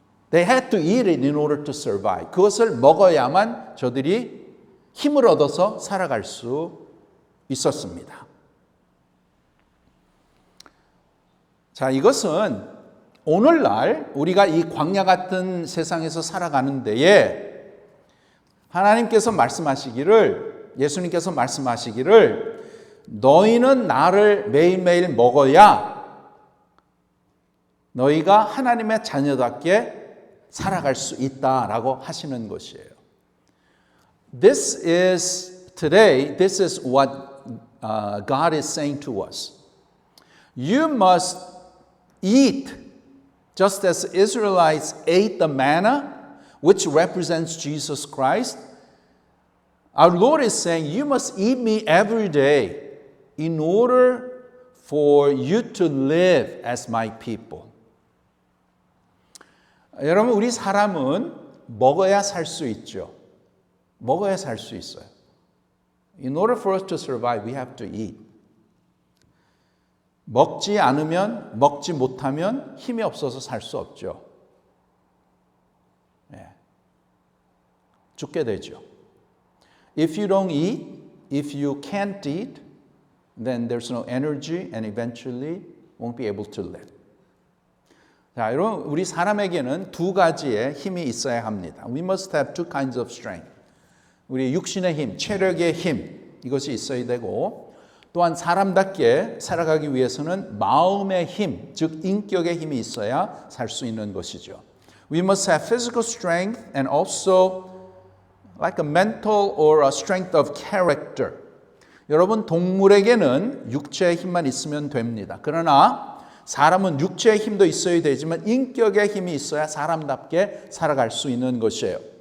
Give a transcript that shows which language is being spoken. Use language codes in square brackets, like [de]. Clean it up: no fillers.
[en] They had to eat it in order to survive. [ko] 그것을 먹어야만 저들이 힘을 얻어서 살아갈 수 있었습니다. 자, 이것은 오늘날 우리가 이 광야 같은 세상에서 살아가는 데에 하나님께서 말씀하시기를, 예수님께서 말씀하시기를 너희는 나를 매일매일 먹어야 너희가 하나님의 자녀답게 살아갈 수 있다라고 하시는 것이에요. [en] This is what God is saying to us. You must eat just as Israelites ate the manna, which represents Jesus Christ. Our Lord is saying, you must eat me every day in order for you to live as my people. [ko] 여러분, 우리 사람은 먹어야 살 수 있죠. 먹어야 살 수 있어요. [en] In order for us to survive, we have to eat. [ko] 먹지 않으면, 먹지 못하면 힘이 없어서 살 수 없죠. 죽게 되죠. [en] If you don't eat, if you can't eat, then there's no energy and eventually won't be able to live. [ko] 자, 여러분, 우리 사람에게는 두 가지의 힘이 있어야 합니다. [en] We must have two kinds of strength. [ko] 우리 육신의 힘, 체력의 힘, 이것이 있어야 되고, 또한 사람답게 살아가기 위해서는 마음의 힘, 즉 인격의 힘이 있어야 살 수 있는 것이죠. [en] We must have physical strength and also like a mental or a strength of character. [ko] 여러분, 동물에게는 육체의 힘만 있으면 됩니다. 그러나 사람은 육체의 힘도 있어야 되지만 인격의 힘이 있어야 사람답게 살아갈 수 있는 것이에요.